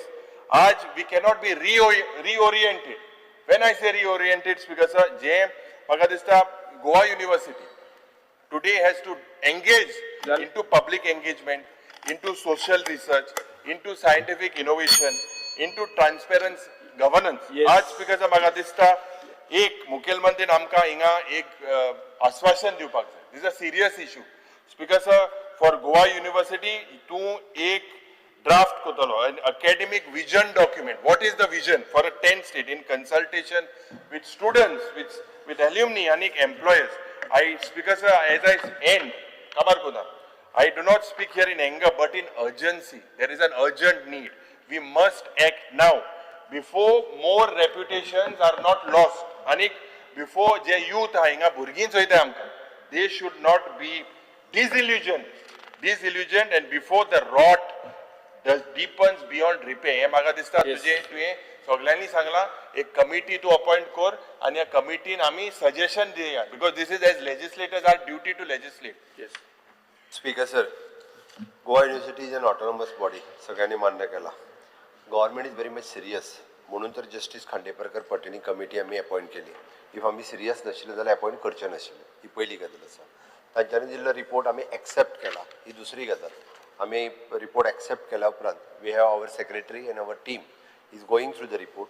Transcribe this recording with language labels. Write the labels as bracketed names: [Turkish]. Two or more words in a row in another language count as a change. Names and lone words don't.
[English] आज we cannot be reoriented. When I say reoriented, Speaker sir, Magadista, Goa University today has to engage into public engagement, into social research, into scientific innovation, into transparent governance. Yes. [Konkani] आज Speaker sir, Magadista, एक मुखेलमंत्रीन आमकां हिंगा एक आश्वासन दिवपाक जाय. [English] This is a serious issue. Speaker sir, for Goa University, [Konkani] तूं एक draft कोतलो, [English] an academic vision document. What is the vision for a 10th state in consultation with students, with alumni and employers? Speaker sir, as I end, Kamar Kuda, I do not speak here in anger, but in urgency. There is an urgent need. We must act now before more reputations are not lost. And before the youth they should not be disillusioned, and before the rot deepens beyond repair. [Konkani] हे म्हाका दिसता तुवें सगळ्यांनी सांगला एक कमिटी तूं अपॉइंट कर आनी ह्या कमिटीन आमी सजेशन दिया, [English] because this is as legislators our duty to legislate. Yes. Speaker sir, Goa University is an autonomous body. [Konkani] सगळ्यांनी मान्य केला. [English] Government is very much serious. [Konkani] म्हणून तर जस्टिस खांडेपारकर पटेनी कमिटी आमी अपॉइंट केली. इफ आमी सिरियस नाशिल्ले जाल्यार अपॉइंट करचे नाशिल्ले. ही पयली गजाल आसा. तांच्यांनी दिल्लो रिपोर्ट आमी एक्सेप्ट केला. ही दुसरी गजाल. आमी रिपोर्ट एक्सेप्ट केल्या उपरांत [English] we have our secretary and our team is going through the report.